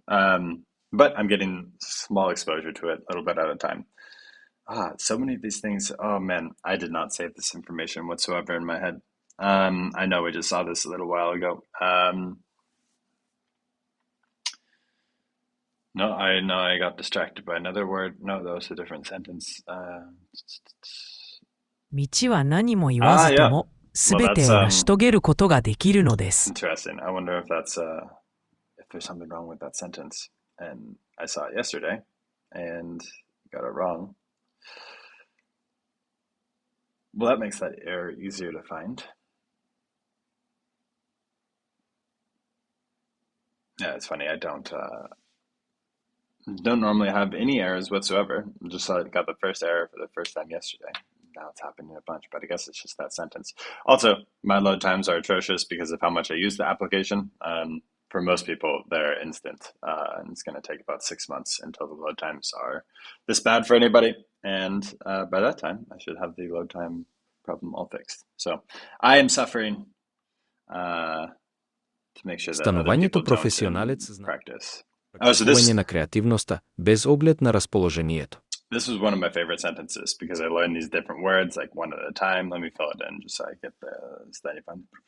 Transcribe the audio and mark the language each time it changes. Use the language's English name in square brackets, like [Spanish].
[English] But I'm getting small exposure to it a little bit at a time. So many of these things. Oh man, I did not save this information whatsoever in my head. I know we just saw this a little while ago. No, I got distracted by another word. No, that was a different sentence. [Japanese] 道は何も言わずとも、すべてを成し遂げることができるのです。 [English] Interesting. I wonder if that's if there's something wrong with that sentence. And I saw it yesterday and got it wrong. Well, that makes that error easier to find. Yeah, it's funny. I don't normally have any errors whatsoever. Just got the first error for the first time yesterday. Now it's happening a bunch, but I guess it's just that sentence. Also, my load times are atrocious because of how much I use the application. For most people, they're instant, and it's going to take about 6 months until the load times are this bad for anybody. And by that time, I should have the load time problem all fixed. So I am suffering to make sure that other [Macedonian] Становањето [English] people don't [Macedonian] професионалец значи [English] practice. [Macedonian] практикување на креативноста без оглед на расположението. [English] This was one of my favorite sentences because I learned these different words like one at a time. Let me fill it in just so I get the study fund.